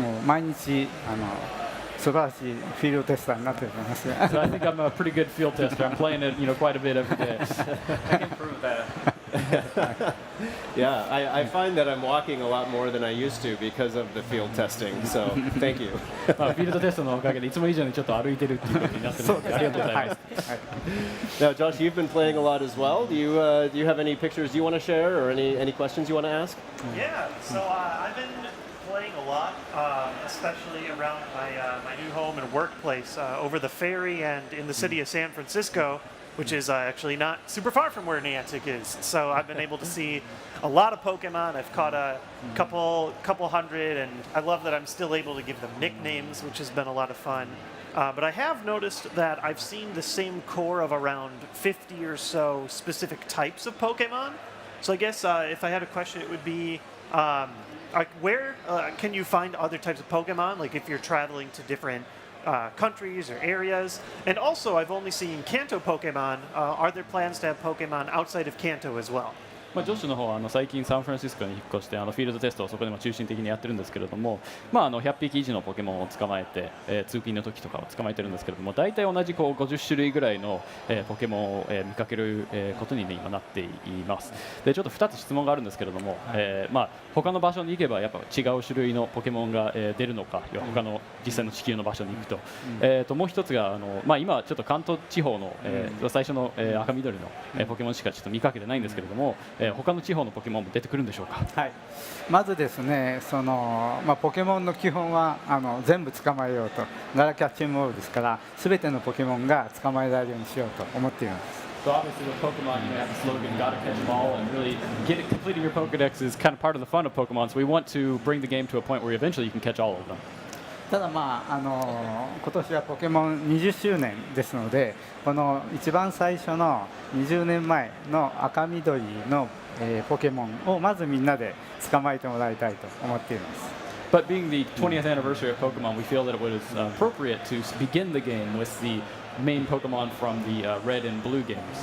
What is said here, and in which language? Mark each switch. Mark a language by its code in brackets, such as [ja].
[ja] もう毎日素晴らしいフィールドテスターになってると思います。 [en] So I think I'm a pretty good field tester. I'm playing it, quite a bit every day. I can prove that. Yeah, I find that I'm walking a lot more than I used to because of the field testing. So thank you. [ja] まあフィールドテストのおかげでいつも以上にちょっと歩いてるっていうことになってるのでありがとうございます。 [en] Now, Josh, you've been playing a lot as well. Do you have any pictures you want to share or any questions you want to ask? Yeah, so I've been playing a lot, especially around my new home and workplace over the ferry and in the city of San Francisco, which is actually not super far from where Niantic is. So I've been able to see a lot of Pokemon. I've caught a couple hundred, and I love that I'm still able to give them nicknames, which has been a lot of fun. But I have noticed that I've seen the same core of around 50 or so specific types of Pokemon. So I guess if I had a question, it would be like where can you find other types of Pokemon? Like if you're traveling to different countries or areas. And also, I've only seen Kanto Pokemon. Are there plans to have Pokemon outside of Kanto as well? [ja] まあ、ジョッシュの方は最近サンフランシスコに引っ越してフィールドテストをそこでも中心的にやってるんですけれども、まあ、100匹以上のポケモンを捕まえて、通勤の時とかを捕まえてるんですけれども、大体同じ50種類ぐらいの、ポケモンを、見かける、ことに、ね、今なっています。でちょっと2つ質問があるんですけれども、まあ、他の場所に行けばやっぱ違う種類のポケモンが、出るのか、他の実際の地球の場所に行くと、もう一つがまあ、今ちょっと関東地方の、最初の、赤緑の、ポケモンしかちょっと見かけてないんですけれども、他の地方のポケモンも出てくるんでしょうか。はい、まずですね、ポケモンの基本は全部捕まえようと、ガラキャッチングボールですから、すべてのポケモンが捕まえられるようにしようと思っています。 [en] So obviously with Pokemon, you have the slogan, gotta catch them all, and really completing your Pokedex is kind of part of the fun of Pokemon. So we want to bring the game to a point where eventually you can catch all of them. [ja] ただまあ今年はポケモン20周年ですので、この一番最初の20年前の赤緑の、ポケモンをまずみんなで捕まえてもらいたいと思っています。 [en] But being the 20th anniversary of Pokemon, we feel that it was appropriate to begin the game with the main Pokemon from the red and blue games.